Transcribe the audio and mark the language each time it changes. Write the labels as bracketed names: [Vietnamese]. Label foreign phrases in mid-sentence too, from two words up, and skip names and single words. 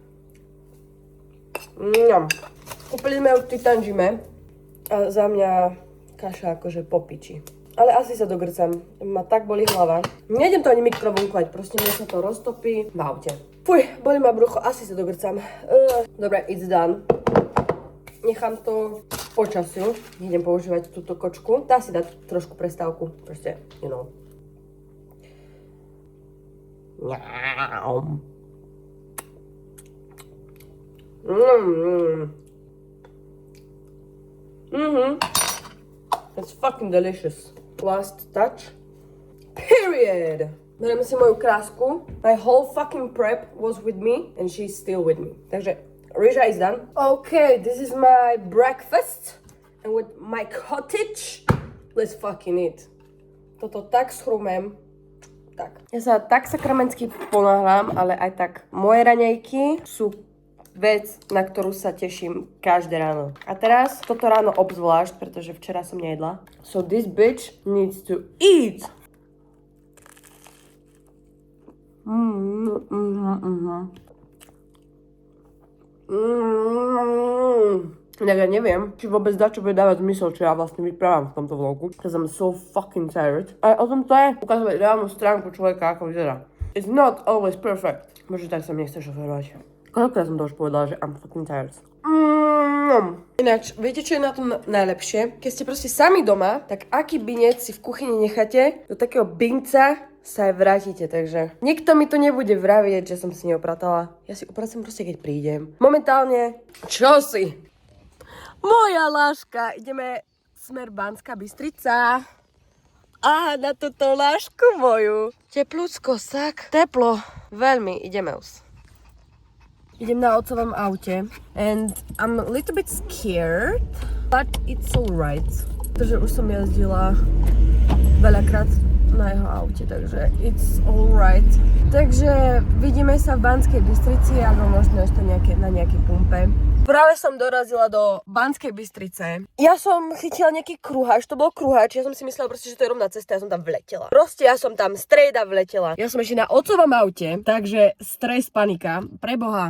[Slovak] Kúpili sme ju v Titanžime a za mňa kaša akože po piči. Ale asi sa dogrcam, ma tak boli hlava. Nejdem to ani mikrovlnkovať, proste mne sa to roztopí v aute. Fuj, boli ma brucho, asi sa dogrcam. Dobre, [English] it's done. [Slovak] Nechám to počasiu, idem používať túto kočku. Dá si dať trošku prestávku, proste, [English] you know. It's fucking delicious. Last touch. Period. [Slovak] Bereme si moju krásku. [English] My whole fucking prep was with me and she's still with me. Takže Rija is done. Okay, this is my breakfast. And with my cottage, let's fucking eat. [Slovak] Toto tak schrumem. Tak. Ja sa tak sakramentsky ponáhľam, ale aj tak moje raňajky sú vec, na ktorú sa teším každé ráno. A teraz toto ráno obzvlášť, pretože včera som nejedla. [English] So this bitch needs to eat. [Slovak] Tak ja neviem, či vôbec dá, čo bude dávať zmysel, čo ja vlastne vyprávam v tomto vlogu. [English] Because I'm so fucking tired. [Slovak] A o tom to je ukazovať reálnu stránku človeka, ako vyzerá. [English] It's not always perfect. [Slovak] Možno tak sa mi nechce šoferovať. Koľkokrát som to už povedala, že [English] I'm fucking tired. [Slovak] Ináč, viete, čo je na tom najlepšie? Keď ste proste sami doma, tak aký binec si v kuchyni necháte, do takého binca sa aj vrátite, takže nikto mi to nebude vravieť, že som si neopratala. Ja si upracem proste, keď prídem. Momentálne, čo si? Moja láška, ideme smer Banská Bystrica. A na túto lášku moju. Teplúcko, sak. Teplo. Veľmi, ideme už. Idem na otcovom aute. [English] And I'm a little bit scared, but it's alright. [Slovak] Pretože už som jazdila veľakrát na jeho aute, takže [English] it's alright. [Slovak] Takže vidíme sa v Banskej Bystrici, alebo možno ešte na nejakej pumpe. Práve som dorazila do Banskej Bystrice. Ja som chytila nejaký kruhač, to bol kruhač, ja som si myslela proste, že to je rovná cesta, ja som tam vletela. Proste ja som tam strejda vletela. Ja som ešte na otcovom aute, takže stres, panika, preboha.